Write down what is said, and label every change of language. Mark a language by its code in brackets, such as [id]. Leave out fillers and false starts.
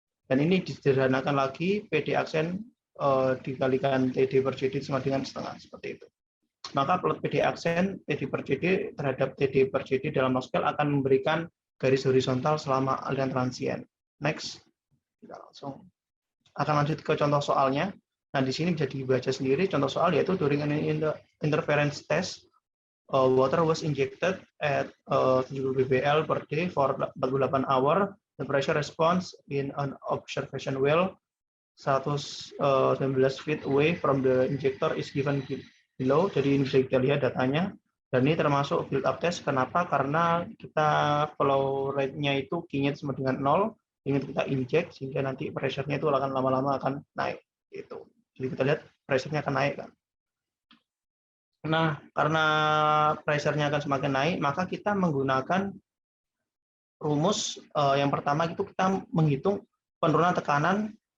[id] Dan ini disederhanakan lagi, PD aksen dikalikan TD per CD sama dengan setengah, seperti itu. Maka plot PD aksen TD per CD terhadap TD per CD dalam log scale akan memberikan garis horizontal selama aliran transient. Next, kita langsung akan lanjut ke contoh soalnya. Nah, di sini bisa dibaca sendiri contoh soal, yaitu [en] during an interference test, water was injected at 70 bbl per day for 48 hours. The pressure response in an observation well 119 feet away from the injector is given below. [id] Jadi ini bisa kita lihat datanya. Dan ini termasuk build up test. Kenapa? Karena kita flow rate-nya itu Q-nya sama dengan 0. Ini kita inject sehingga nanti pressure-nya itu akan lama-lama akan naik. Gitu. Jadi kita lihat pressure-nya akan naik kan. Nah, karena pressure-nya akan semakin naik, maka kita menggunakan rumus yang pertama itu kita menghitung penurunan tekanan.